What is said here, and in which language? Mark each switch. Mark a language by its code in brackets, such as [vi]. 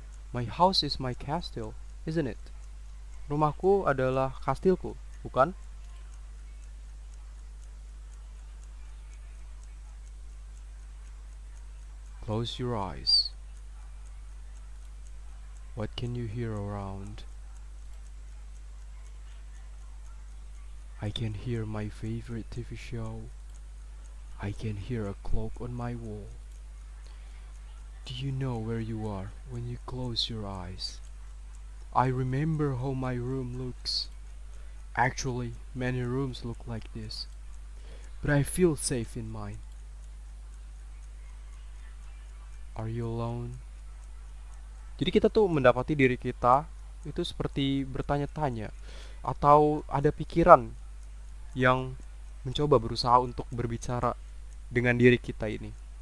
[en] My house is my castle, isn't it? [id] Rumahku adalah kastilku, bukan? [en] Close your eyes. What can you hear around? I can hear my favorite TV show. I can hear a clock on my wall. Do you know where you are when you close your eyes? I remember how my room looks. Actually, many rooms look like this, but I feel safe in mine. Are you alone? [id] Jadi kita tuh mendapati diri kita itu seperti bertanya-tanya atau ada pikiran yang mencoba berusaha untuk berbicara dengan diri kita ini.